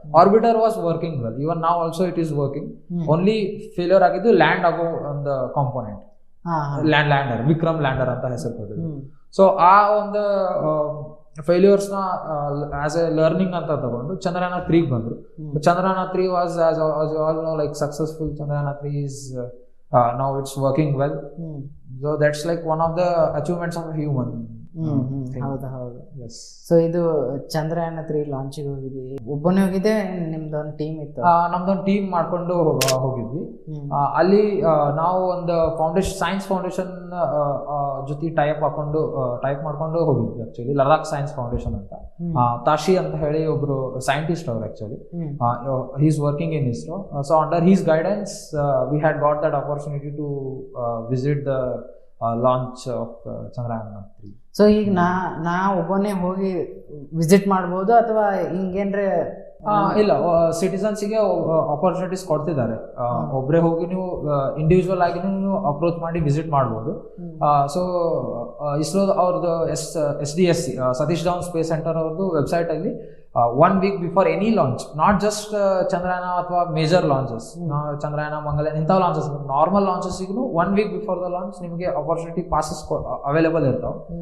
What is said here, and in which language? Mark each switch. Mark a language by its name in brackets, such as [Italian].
[English] Orbiter was working well, even now also it is working. [Kannada] Only failure ಆಗಿದ್ದು land ಆಗೋ ಒಂದು ಕಾಂಪೋನೆಂಟ್, ಲ್ಯಾಂಡರ್, ವಿಕ್ರಮ್ ಲ್ಯಾಂಡರ್ ಅಂತ ಹೆಸರು ಕೊಟ್ಟಿದ್ದು. ಸೊ ಆ ಒಂದು ಫೇಲ್ಯೂರ್ಸ್ ನ ಆಸ್ ಎ ಲರ್ನಿಂಗ್ ಅಂತ ತಗೊಂಡು Chandrayana 3 ಬಂದ್ರು. [English] Chandrayana 3 was as all know like successful. Chandrayana 3 is now it's working well. So that's like one of the achievements of a human. [Kannada] ಹೌದು. ಸೊ ಇದು Chandrayana 3 ಲಾಂಚಿಗೆ ಹೋಗಿದ್ವಿ. ಒಬ್ಬನೇ ಹೋಗಿದ್ದೆ, ನಿಮ್ದೊಂದು ಟೀಮ್ ಇತ್ತು? ನಮ್ದೊಂದು ಟೀಮ್ ಮಾಡ್ಕೊಂಡು ಹೋಗಿದ್ವಿ. ಅಲ್ಲಿ ನಾವು ಒಂದು ಸೈನ್ಸ್ ಫೌಂಡೇಶನ್ ಜೊತೆ ಟೈಪ್ ಮಾಡ್ಕೊಂಡು ಹೋಗಿದ್ವಿ. ಆಕ್ಚುಲಿ ಲಡಾಖ್ ಸೈನ್ಸ್ ಫೌಂಡೇಶನ್ ಅಂತ, ತಾಶಿ ಅಂತ ಹೇಳಿ ಒಬ್ರು ಸೈಂಟಿಸ್ಟ್ ಅವರು. [English] Actually he is working in Isro. So under his guidance we had got that opportunity to visit the launch of Chandrayana 3. [Kannada] So ಈಗ ನಾ ಒಬ್ಬನೇ ಹೋಗಿ ವಿಸಿಟ್ ಮಾಡ್ಬೋದು ಅಥವಾ ಹಿಂಗೇನ್ರೆ? ಇಲ್ಲ, ಸಿಟಿಸನ್ಸ್ಗೆ ಆಪರ್ಚುನಿಟೀಸ್ ಕೊಡ್ತಿದ್ದಾರೆ. ಒಬ್ಬರೇ ಹೋಗಿ ನೀವು ಇಂಡಿವಿಜುವಲ್ ಆಗಿ ನೀವು ಅಪ್ರೋಚ್ ಮಾಡಿ ವಿಸಿಟ್ ಮಾಡ್ಬೋದು. ಸೊ ಇಸ್ರೋ ಅವ್ರದ್ದು SDSC Satish Dhawan space centre ಅವ್ರದ್ದು ವೆಬ್ಸೈಟ್ ಅಲ್ಲಿ 1 week [English] before any launch, not just Chandrayana [Kannada] ಅಥವಾ ಮೇಜರ್ ಲಾಂಚಸ್, Chandrayana, ಮಂಗಲ್ಯಾನ್ ಇಂಥ launches, normal ಲಾಂಚಸ್ಗೂ 1 week before the launch ನಿಮಗೆ ಆಪರ್ಚುನಿಟಿ ಪಾಸಸ್ ಅವೈಲೇಬಲ್ ಇರ್ತಾವೆ.